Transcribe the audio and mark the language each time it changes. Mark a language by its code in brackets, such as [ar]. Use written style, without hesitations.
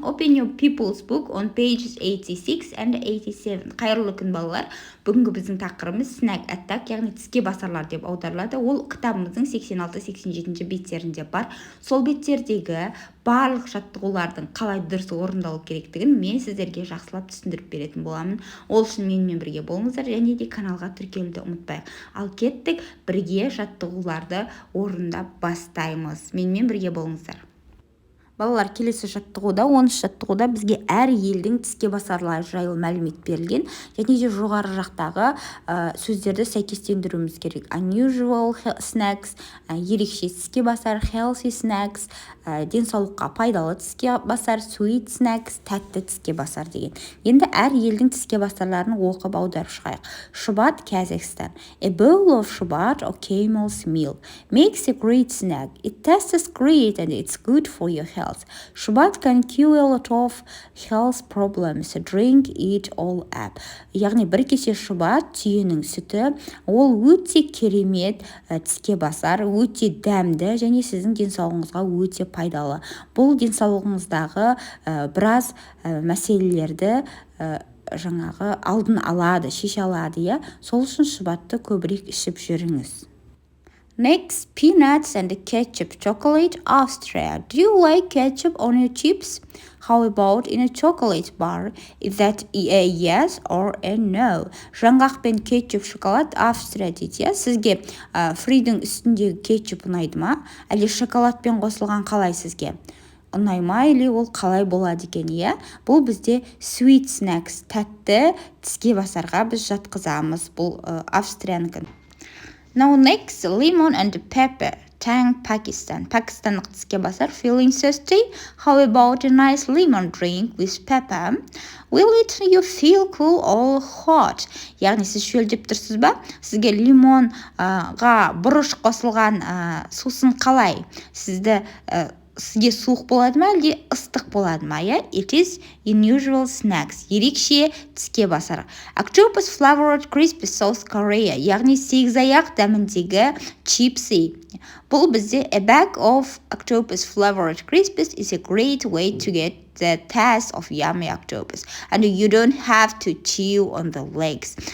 [en] Open your people's book on pages 86 and 87. [kk] Қайырлы күн балалар. Бүгінгі біздің тақырыбымыз [en] snack attack, [kk] яғни тіске басарлар деп аударылады. Ол кітабымыздың 86-87 беттерінде бар. Сол беттердегі барлық жаттығулардың қалай дұрыс орындалу керектігін мен сіздерге жақсылап түсіндіріп беретін боламын. Ол үшін менімен бірге болыңыздар және де каналға тіркелуді ұмытпайық. Ал кеттік, бірге жаттығуларды орындап бастаймыз. Менімен бірге болыңыздар. Балалар, келесі жаттығуда, 10 жаттығуда бізге әр елдің тіске басарлары жайлы мәлімет берілген, және де жоғары жақтағы сөздерді сәйкестендіруіміз керек. [en] Unusual snacks, [kk] ерекше тіске басар, [en] healthy snacks, [kk] денсаулыққа пайдалы тіске басар, [en] sweet snacks, [kk] тәтті тіске басар деген. Енді әр елдің тіске басарларын оқып аударып шығайық. Шұбат, Kazakhstan. [en] A bowl of шұбат or camel's milk makes a great snack. It tastes great and it's good for your health. Шұбат can cure a lot of health problems. Drink it all up. [kk] Яғни бір кесе шұбат, түйенің сүті, ол өте керемет тіске басар, өте дәмді және сіздің денсаулығыңызға өте пайдалы. Бұл денсаулығыңыздағы біраз мәселелерді жаңағы алдын алады, шеше алады, иә. Сол үшін шұбатты көбірек ішіп жүріңіз. [en] Next, peanuts and ketchup. Chocolate, Austria. Do you like ketchup on your chips? How about in a chocolate bar? Is that a yes or a no? [kk] Жаңғақ пен кетчуп шоколад Австрия дейді. Сізге фридің үстіндегі кетчуп ұнайды ма? Әлде шоколадпен қосылған қалай сізге? Ұнай ма, или ол қалай болады екен, иә? Бұл бізде [en] sweet snacks, [kk] тәтті тіске басарға біз жатқызамыз. Бұл Австриянікі. [en] Now next, lemon and pepper. Tang, Pakistan. [kk] Pakistanлық тіске басар. [en] Feeling thirsty? How about a nice lemon drink with pepper? Will it you feel cool or hot? [kk] Яғни сіз шөлдеп тұрсыз ба? Сізге лимонға бұрыш қосылған сусын қалай? Сізге суық болады ма, әлде ыстық болады ма? [en] It is unusual snacks. [kk] Ерекше тіске басар. [en] Octopus flavored crispy South Korea. [kk] Яғни сегізаяқ дәміндегі чипсы. Бұл бізде [en] a bag of octopus flavored crispies is a great way to get the taste of yummy octopus. And you don't have to chew on the legs.